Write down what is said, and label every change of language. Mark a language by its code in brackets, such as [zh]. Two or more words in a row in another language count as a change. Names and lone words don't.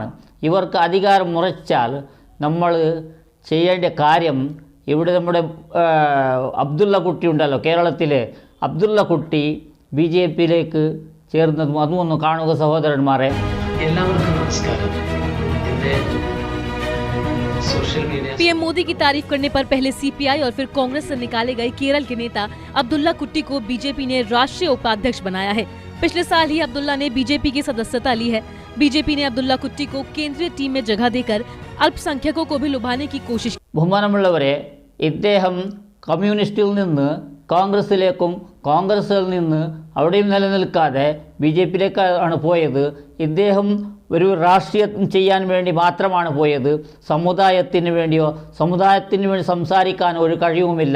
[ml] ഇവർക്ക് അധികാരം മുറച്ചാൽ നമ്മൾ ചെയ്യേണ്ട കാര്യം, ഇവിടെ നമ്മുടെ അബ്ദുള്ള കുട്ടി ഉണ്ടല്ലോ, കേരളത്തിലെ അബ്ദുള്ള കുട്ടി BJPയിലേക്ക് ചേർന്നതും അതും ഒന്ന് കാണുക സഹോദരന്മാരെ. എല്ലാവർക്കും നമസ്കാരം. [hi] PM मोदी की तारीफ करने पर पहले CPI और फिर कांग्रेस से निकाले गए केरल के नेता अब्दुल्ला कुट्टी को BJP ने राष्ट्रीय उपाध्यक्ष बनाया है। पिछले साल ही अब्दुल्ला ने BJP की सदस्यता ली है। BJP ने अब्दुल्ला कुट्टी को केंद्रीय टीम में जगह देकर अल्पसंख्यकों को भी लुभाने की कोशिश। [ml] ബഹുമാനമുള്ളവരെ, ഇദ്ദേഹം കമ്മ്യൂണിസ്റ്റിൽ നിന്ന് കോൺഗ്രസിലേക്കും കോൺഗ്രസിൽ നിന്ന് അവിടെയും നിലനിൽക്കാതെ BJPയിലേക്കാണ് പോയത്. ഇദ്ദേഹം ഒരു രാഷ്ട്രീയം ചെയ്യാൻ വേണ്ടി മാത്രമാണ് പോയത്. സമുദായത്തിന് വേണ്ടിയോ സമുദായത്തിന് വേണ്ടി സംസാരിക്കാൻ ഒരു കഴിവുമില്ല.